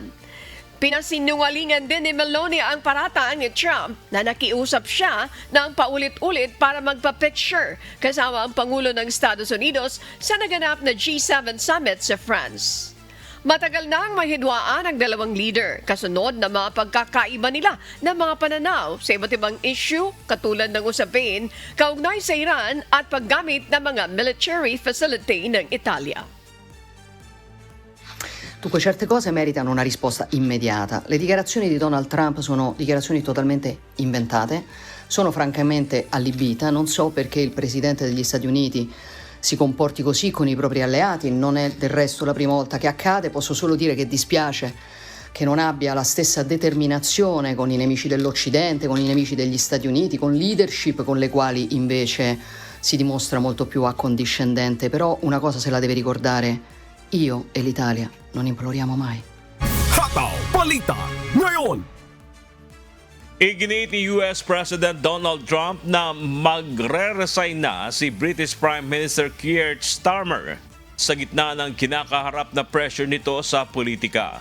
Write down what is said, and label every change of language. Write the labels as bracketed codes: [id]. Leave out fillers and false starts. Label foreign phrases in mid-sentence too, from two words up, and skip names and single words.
[tl] Pinasinungalingan din ni Meloni ang parataan ni Trump na nakiusap siya ng paulit-ulit para magpa-picture kasama ang Pangulo ng Estados Unidos sa naganap na G7 Summit sa France. Matagal nang mahidwaan ang dalawang leader kasunod na mga pagkakaiba nila ng mga pananaw sa iba't ibang issue katulad ng usapin kaugnay sa Iran at paggamit ng mga [en] military facility [tl] ng Italia. [it] Dunque, certe cose meritano una risposta immediata. Le dichiarazioni di Donald Trump sono dichiarazioni totalmente inventate, sono francamente allibita, non so perché il Presidente degli Stati Uniti si comporti così con i propri alleati, non è del resto la prima volta che accade, posso solo dire che dispiace che non abbia la stessa determinazione con i nemici dell'Occidente, con i nemici degli Stati Uniti, con leadership con le quali invece si dimostra molto più accondiscendente, però una cosa se la deve ricordare, io e l'Italia non imploriamo mai. [tl] Hataw Balita ngayon! Iginit ni [en] US President [tl] Donald Trump na magre-resign na si [en] British Prime Minister [tl] Keir Starmer sa gitna ng kinakaharap na pressure nito sa politika.